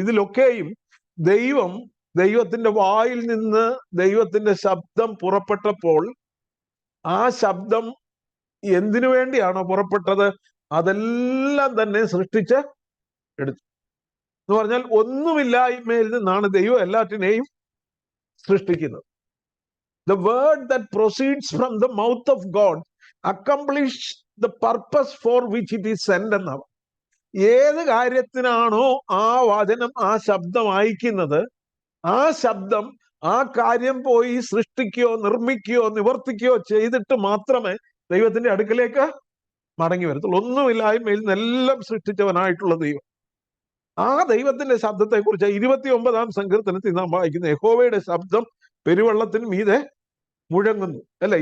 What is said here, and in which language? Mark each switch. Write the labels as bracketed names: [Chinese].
[Malayalam] ഇതിലൊക്കെയും ദൈവത്തിന്റെ വായിൽ നിന്ന് ദൈവത്തിന്റെ ശബ്ദം പുറപ്പെട്ടപ്പോൾ ആ ശബ്ദം എന്തിനു വേണ്ടിയാണോ പുറപ്പെട്ടത് അതെല്ലാം തന്നെ സൃഷ്ടിച്ച് എടുത്തു. എന്ന് പറഞ്ഞാൽ ഒന്നുമില്ലായ്മയിൽ നിന്നാണ് ദൈവം എല്ലാറ്റിനെയും സൃഷ്ടിക്കുന്നത്. [English] The word that proceeds from the mouth of God accomplishes the purpose for which it is sent [Malayalam] എന്നാണ്. ഏത് കാര്യത്തിനാണോ ആ വചനം, ആ ശബ്ദം അയക്കുന്നത്, ആ ശബ്ദം ആ കാര്യം പോയി സൃഷ്ടിക്കുകയോ നിർമ്മിക്കുകയോ നിവർത്തിക്കുകയോ ചെയ്തിട്ട് മാത്രമേ ദൈവത്തിന്റെ അടുക്കലേക്ക് മടങ്ങി വരത്തുള്ളൂ. ഒന്നുമില്ലായ്മയിൽ നിന്നെല്ലാം സൃഷ്ടിച്ചവനായിട്ടുള്ള ദൈവം. ആ ദൈവത്തിന്റെ ശബ്ദത്തെ കുറിച്ച് 29-ാം സങ്കീർത്തനത്തിൽ നാം വായിക്കുന്നത്, യഹോവയുടെ ശബ്ദം പെരുവെള്ളത്തിന് മീതെ മുഴങ്ങുന്നു, അല്ലെ?